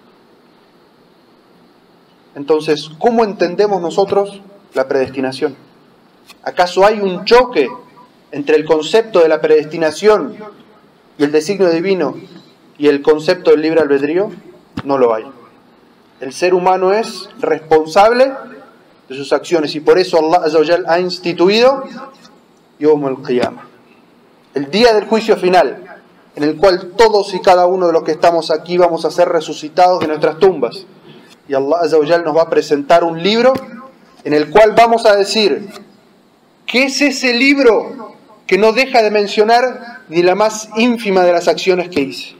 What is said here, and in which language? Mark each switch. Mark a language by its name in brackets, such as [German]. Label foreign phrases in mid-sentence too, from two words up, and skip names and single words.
[Spanish] Entonces, ¿cómo entendemos nosotros la predestinación? ¿Acaso hay un choque entre el concepto de la predestinación y el designio divino y el concepto del libre albedrío? No lo hay. El ser humano es responsable de sus acciones y por eso [Arabic] الله عز وجل [Spanish] ha instituido [Arabic] يوم القيامة, [Spanish] el día del juicio final, en el cual todos y cada uno de los que estamos aquí vamos a ser resucitados de nuestras tumbas. Y [Arabic] الله عز وجل [Spanish] nos va a presentar un libro en el cual vamos a decir: ¿qué es ese libro que no deja de mencionar ni la más ínfima de las acciones que hice?